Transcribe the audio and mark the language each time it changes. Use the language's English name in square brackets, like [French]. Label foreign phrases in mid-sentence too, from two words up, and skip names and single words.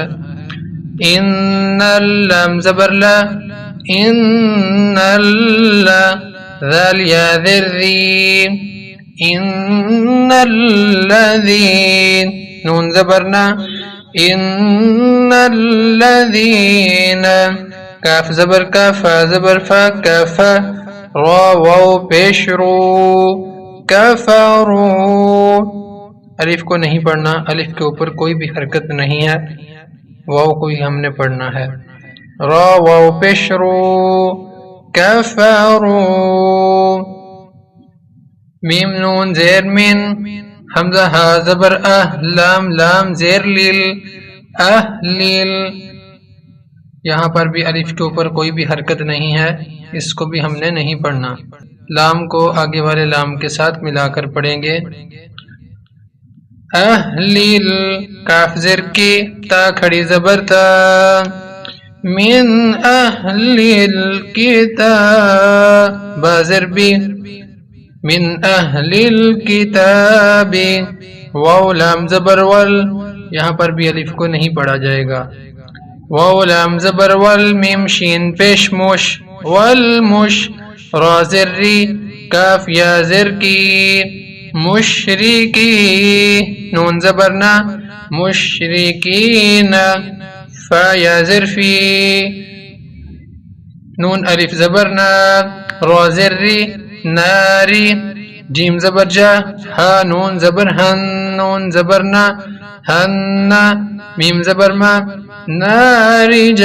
[Urdu] ان اللام زبر لا، ان ذال یا ذر ذی، [Arabic] ان الذین [Urdu] نون زبرنا، [Arabic] ان الذین [Urdu] کاف زبر کا، فا زبر فا، کافا را واو پیش رو، کفرو الف کو نہیں پڑھنا، الف کے اوپر کوئی بھی حرکت نہیں ہے، واو کو ہی ہم نے پڑھنا ہے۔ را واو پیش رو، کفرو میم نون زیر من، حمزہ ہا زبر لام لام زیر لیل، لیل یہاں پر بھی الف کے اوپر کوئی بھی حرکت نہیں ہے، اس کو بھی ہم نے نہیں پڑھنا، لام کو آگے والے لام کے ساتھ ملا کر پڑھیں گے۔ اہلیل کاف زر کی، تا کھڑی زبر تا، [Arabic] من اہلیل کتاب، [Urdu] با زر بی، [Arabic] من اہلیل کتاب، [Urdu] واو لام زبر ول، یہاں پر بھی الف کو نہیں پڑھا جائے گا، واو لام زبر ول، میم شین پیش مش، والمش را زر ری، کاف یا زر کی، مشرکی نون زبرنا، مشرکین فا یا زر فی، نون الف زبرنا، را زر ری، ناری جیم زبر جا، ہا نون زبر ہن، نون زبرنا ہن، میم زبر ما، ناری